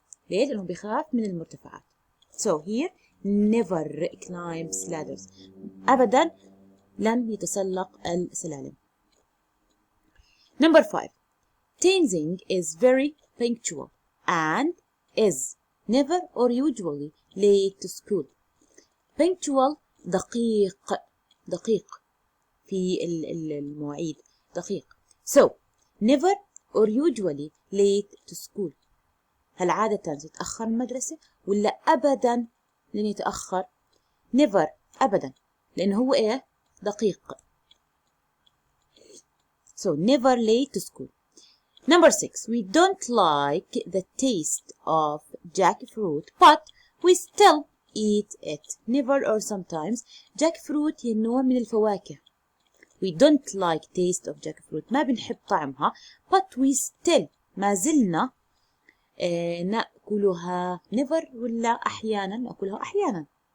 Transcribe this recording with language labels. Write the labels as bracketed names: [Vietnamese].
[Arabic] ليه؟ لأنه بيخاف من المرتفعات. [English] So here never climbs ladders. [Arabic] أبدا لن يتسلق السلالم. [English] Number 5. Tenzing is very punctual and is never or usually late to school. [Arabic] Punctual دقيق في المواعيد دقيق. [English] So never or usually late to school. [Arabic] هل عادة يتأخر المدرسة ولا أبدا لن يتأخر؟ never أبدا لأنه هو إيه؟ دقيق. [English] So never late to school. Number 6. We don't like the taste of jackfruit, but we still eat it. Never or sometimes. [Arabic] Jackfruit هي نوع من الفواكه. [English] We don't like taste of jackfruit. [Arabic] ما بنحب طعمها. [English] But we still [Arabic] ما زلنا نأكلها. Never ولا أحيانا نأكلها أحيانا.